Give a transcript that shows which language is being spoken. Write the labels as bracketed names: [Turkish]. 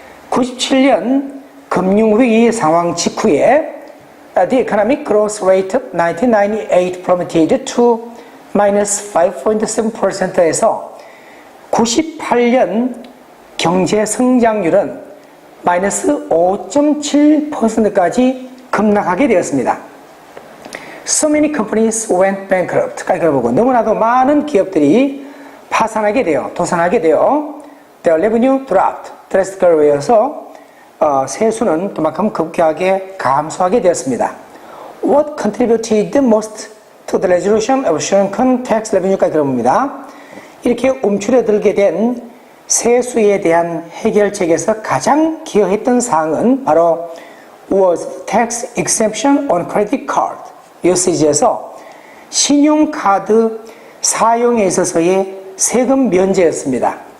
[English] 97년 금융위기 상황 직후에 the economic growth rate of 1998 plummeted to minus 5.7%에서 [Korean] 98년 경제 성장률은 마이너스 5.7%까지 급락하게 되었습니다. [English] So many companies went bankrupt. [Korean] 까지 보고 너무나도 많은 기업들이 파산하게 되어 도산하게 되어 [English] their revenue dropped drastically [Korean] 해서 세수는 그만큼 급격하게 감소하게 되었습니다. [English] What contributed most to the resolution of shrunken tax revenue까지 들어봅니다. [Korean] 이렇게 움츠러들게 된 세수에 대한 해결책에서 가장 기여했던 사항은 바로 [English] was tax exemption on credit card usage [Korean] 에서 신용카드 사용에 있어서의 세금 면제였습니다.